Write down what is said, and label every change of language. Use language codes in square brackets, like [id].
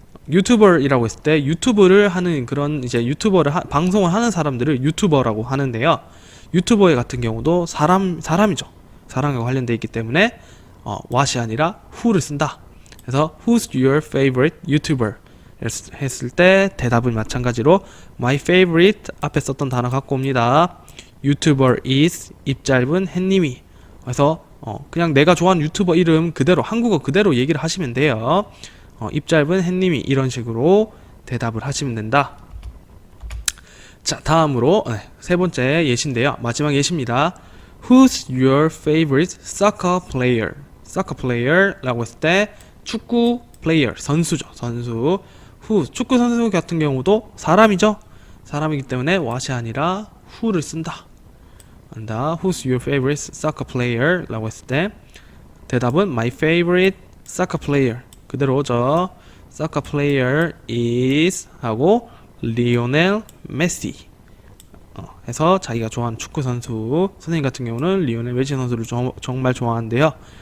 [ko] 유튜버이라고 했을 때 유튜브를 하는 그런 이제 방송을 하는 사람들을 유튜버라고 하는데요. 유튜버 같은 경우도 사람이죠. 사람과 관련돼 있기 때문에 what이 아니라 who를 쓴다. [en] 그래서 Who's your favorite YouTuber? [ko] 했을 때 대답은 마찬가지로 [en] My favorite [ko] 앞에 썼던 단어 갖고 옵니다. [en] YouTuber is [ko] 입 짧은 햇님이. 그래서 그냥 내가 좋아하는 유튜버 이름 그대로 한국어 그대로 얘기를 하시면 돼요. 입 짧은 햇님이 이런 식으로 대답을 하시면 된다. 자, 다음으로 세 번째 예시인데요. 마지막 예시입니다. [en] Who's your favorite soccer player? [ko] soccer player라고 했을 때 축구 player 선수죠. 선수. who 축구 선수 같은 경우도 사람이죠. 사람이기 때문에 what이 아니라 who를 쓴다. [en] Who's your favorite soccer player? [ko] 라고 했을 때 대답은 [en] my favorite soccer player [ko] 그대로죠. [en] soccer player is [ko] 하고 리오넬 메시 해서 자기가 좋아하는 축구 선수 선생님 같은 경우는 리오넬 메시 선수를 정말 좋아하는데요.